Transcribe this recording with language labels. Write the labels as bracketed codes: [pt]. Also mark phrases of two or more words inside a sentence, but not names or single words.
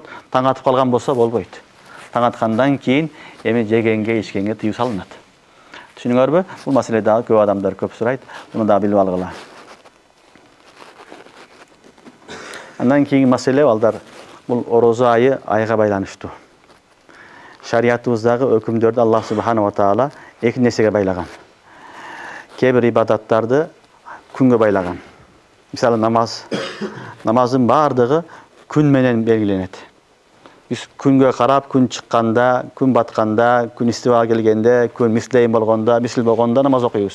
[ky] Таң атып калган болсо болбойт. Таң аткандан кийин эми жегенге, ичкенге тыюу салынат. Түшүнүңөрбү? Бул маселе дагы көп адамдар көп сурайт. Муну дагы билип алгыла. Андан кийинки маселе балдар, бул орозо айы айга байланыштуу. Шариятыбыздагы өкүмдөрдү [ar] الله سبحانه وتعالى [ky] 2 нерсеге байлаган. Кээ бир ибадаттарды күнгө байлаган. Мисалы намаз. Намаздын бардыгы күн менен белгиленет. Биз күнгө карап, күн чыкканда, күн батканда, күн истиба келгенде, күн мислейин болгондо, мисил болгондо намаз окуйбуз.